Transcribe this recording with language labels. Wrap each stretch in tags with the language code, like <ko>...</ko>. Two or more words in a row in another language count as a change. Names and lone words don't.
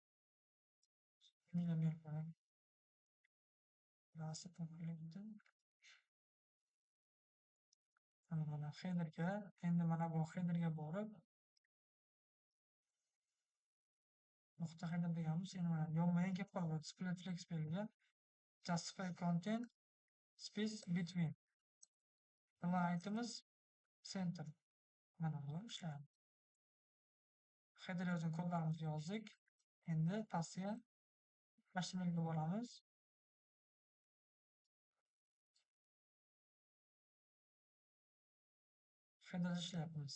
<uz>Nima berib rasi bitta. Mana headerga, endi mana bu headerga borib nuqta header deganmiz. Endi mana yonma-yon kelib qoldi.</uz> <en>Display flex</en> <uz>berilgan.</uz> <en>Justify content space between. Align center.</en> <uz>Mana bu ishlayapti. Header yozgan kodlarimizni yozdik. Endi pastga HTML ga boramiz. Header ishlayapmiz.</uz>